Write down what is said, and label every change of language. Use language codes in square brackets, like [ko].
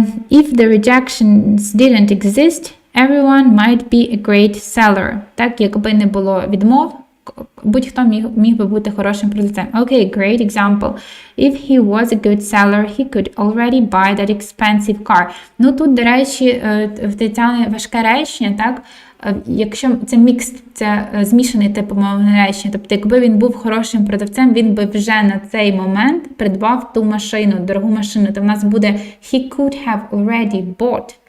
[en] If the rejections didn't exist, everyone might be a great seller. [uk] Так, якби не було відмов, будь-хто міг би бути хорошим продавцем. [en] Okay, great example. If he was a good seller, he could already buy that expensive car. [uk] Ну, тут, до речі, це важке речення, так? Якщо це мікс, це змішаний тип умовного речення. Тобто, якби він був хорошим продавцем, він би вже на цей момент придбав ту машину, дорогу машину. То в нас буде [en] he could have already bought.